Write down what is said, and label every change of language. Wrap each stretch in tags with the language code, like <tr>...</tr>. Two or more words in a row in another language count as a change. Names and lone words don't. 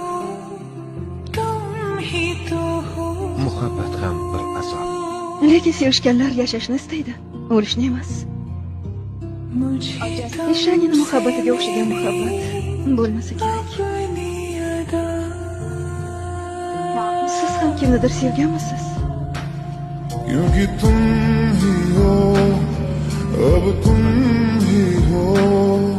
<uz>Muhabbat ham bir azob. Lekin sevishganlar yashashni istaydi, o'lishni emas. Ishoningni muhabbatiga o'xshagan muhabbat bo'lmasa kerak. Siz ham kimnidir sevganmisiz?</uz> <hi>क्योंकि तुम ही हो अब तुम ही हो</hi>